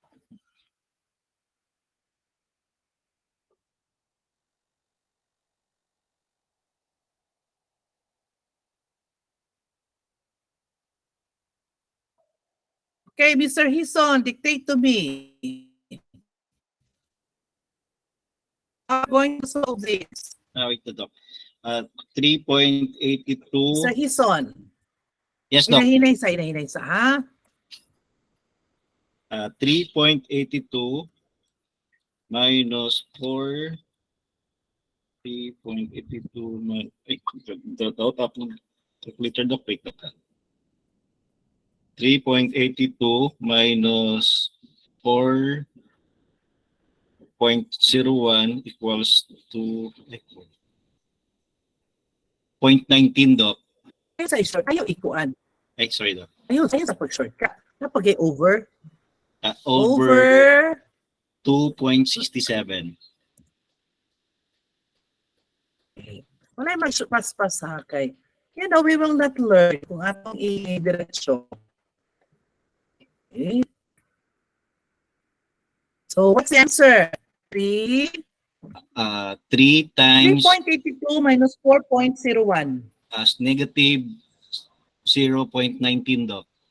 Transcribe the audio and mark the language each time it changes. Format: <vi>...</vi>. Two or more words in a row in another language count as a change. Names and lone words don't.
<en>Okay, Mr. Hison, dictate to me. How are you going to solve this? Wait, Doc. 3.82. Mr. Hison. Yes, Doc.</en> <hil>Hinahinay sa, ha?</hil> <en>3.82 minus 4. 3.82 minus... Out ng calculator, Doc. Wait, Doc. 3.82 minus 4.01 equals to 0.19, Doc.</en> <hil>Ayaw sa short, ayaw ikuan.</hil> <en>Ay, sorry, Doc.</en> <hil>Ayaw sa pag-shortcut. Napag over.</hil> <en>Over 2.67.</en> <hil>Wala yung mas ha kay.</hil> <en>You know, we will not learn</en> <hil>kung atong i-diretsyon.</hil> <en>Okay. So, what's the answer? 3? 3 times 3.82 minus 4.01. as negative 0.19, Doc.</en>